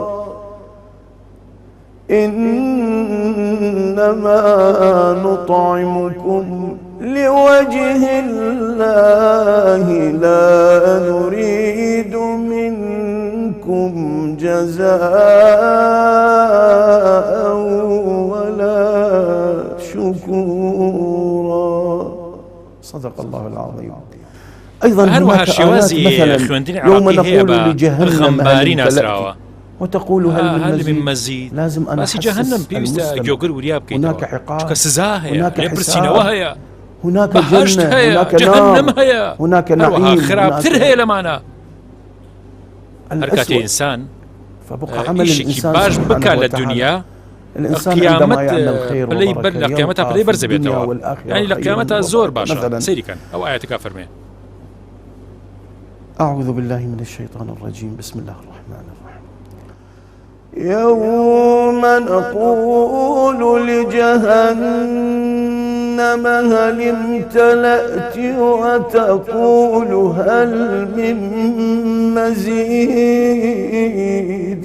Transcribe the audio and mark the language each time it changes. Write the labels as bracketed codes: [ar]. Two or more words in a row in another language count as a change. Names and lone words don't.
[ar] إنما نطعمكم لوجه الله لا نريد منكم جزاء ولا شكورا. صدق الله العظيم. أيضا [ckb] هەروەها شێوازی خوێندنی عێراقی هەیە بە غەمباری ناسراوە. [ar] وتقول هل من مزيد؟ لازم أنا [ckb] باسی جەهەنەم پێویستە گۆگر وریا [ar] هناك [ckb] بکەیتەوە [ar] عقاب، [ckb] چونکە سزا هەیە، [ar] هناك [ckb] لێپرسینەوە هەیە، [ar] هناك [ckb] بەهەشت [ar] جنة، [ckb] هەیە، [ar] هناك [ckb] جەهەنەم [ar] نار، [ckb] هەیە، [ar] هناك [ckb] هەروەها [ar] نعيم، [ckb] خراپتر هەیە لەمانە. هەر کاتێ [ar] الأسوأ. [ckb] ئینسان [ar] فبقى عمل [ckb] ئیشێکی [ar] الإنسان [ckb] باش [ar] سبحانه [ckb] بکات لە [ar] وتعالى. [ckb] دنیا [ar] الإنسان [ckb] قیامەت [ar] عندما يعمل خير [ckb] پلەی [ar] وبركة [ckb] لە قیامەتە [ar] يلقى [ckb] پلەی [ar] في [ckb] بەرز [ar] الدنيا [ckb] بێتەوە، [ar] والآخرة [ckb] یعنی لە [ar] خير قیامەتە وبركة. [ckb] زۆر باشە. [ar] مثلا [ckb] سەیریکەن ئەو ئاەتەکە فەرمێ [ar] أعوذ بالله من الشيطان الرجيم. بسم الله الرحمن الرحيم. يوم نقول لجهنم هل امتلأت وتقول هل من مزيد.